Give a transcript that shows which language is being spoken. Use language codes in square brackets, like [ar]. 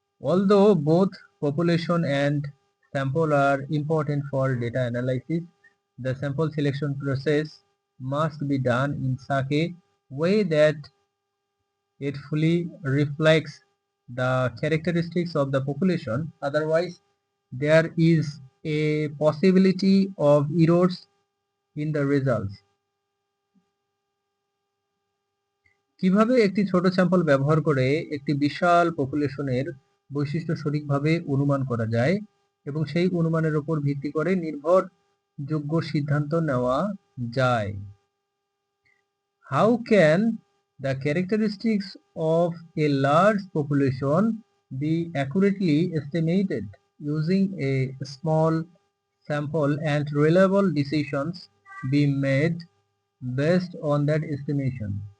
[en] Although both population and sample are important for data analysis, the sample selection process must be done in such a way that it fully reflects the characteristics of the population. Otherwise, there is a possibility of errors in the results. [bn] কিভাবে একটি ছোট sample ব্যবহার করে একটি বিশাল পপুলেশনের বৈশিষ্ট্য সঠিকভাবে অনুমান করা যায় এবং সেই অনুমানের উপর ভিত্তি করে নির্ভরযোগ্য সিদ্ধান্ত নেওয়া যায়? [en] How can the characteristics of a large population be accurately estimated using a small sample, and reliable decisions be made based on that estimation?